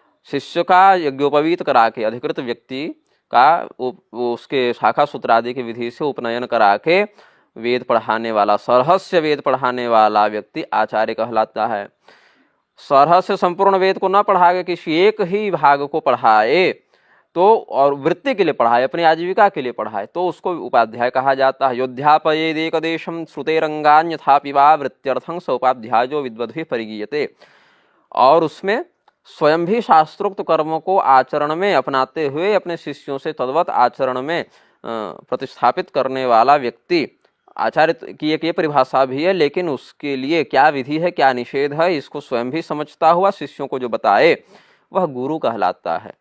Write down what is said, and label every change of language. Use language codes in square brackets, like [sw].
[hi] शिष्य का यज्ञोपवीत करा के अधिकृत व्यक्ति का उसके शाखा सूत्र आदि की विधि से उपनयन करा के वेद पढ़ाने वाला, सरहस्य वेद पढ़ाने वाला व्यक्ति आचार्य कहलाता है। सरहस्य संपूर्ण वेद को न पढ़ा के किसी एक ही भाग को पढ़ाए तो, और वृत्ति के लिए पढ़ाए, अपनी आजीविका के लिए पढ़ाए, तो उसको उपाध्याय कहा जाता है। [sa] योध्यापयेदेकदेशं श्रुतेरंगान्यथापि वा वृत्त्यर्थं स उपाध्यायो विद्वद्भिः परिगीयते। [hi] और उसमें स्वयं भी शास्त्रोक्त कर्मों को आचरण में अपनाते हुए अपने शिष्यों से तद्वत आचरण में प्रतिस्थापित करने वाला व्यक्ति, आचार्य की एक ये परिभाषा भी है, लेकिन उसके लिए क्या विधि है, क्या निषेध है, इसको स्वयं भी समझता हुआ शिष्यों को जो बताए वह गुरु कहलाता है।